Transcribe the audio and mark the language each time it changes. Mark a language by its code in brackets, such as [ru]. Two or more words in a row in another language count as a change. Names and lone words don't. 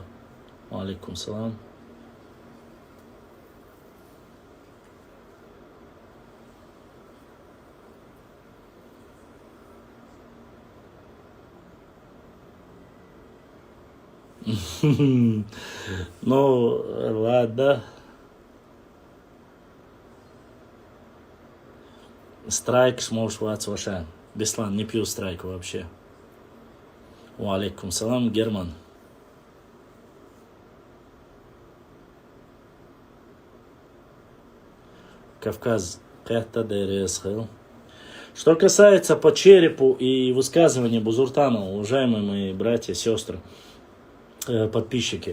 [ar] عليكم السلام. [ru] Ну, ладно. Страйк сможешь ваша. Беслан, не пью страйк вообще. [ar] وعليكم السلام, [ru] Герман. Кавказ. Что касается по черепу и высказывания Бузуртанова, уважаемые мои братья, сестры, подписчики.